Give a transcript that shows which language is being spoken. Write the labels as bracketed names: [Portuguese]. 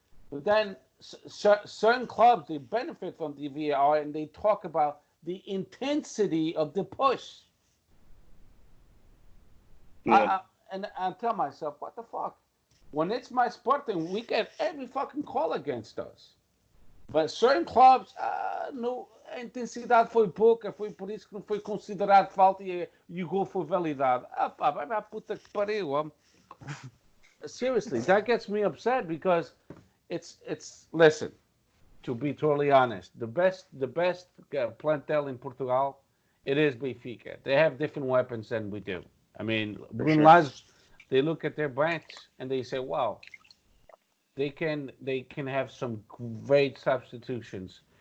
[English] But then certain clubs they benefit from the VAR and they talk about the intensity of the push. Yeah. And I tell myself, what the fuck? When it's my Sporting, we get every fucking call against us. But certain [Portuguese] clubes, no, intensidade foi pouca, foi por isso que não foi considerado falta e o gol foi validado. Ah, pá, vai pra puta que pariu. [English] Seriously, that gets me upset because listen, to be totally honest, the best plantel in Portugal, it is Benfica. They have different weapons than we do. I mean, Bruno Lage, they look at their bench and they say, wow, they can have some great substitutions.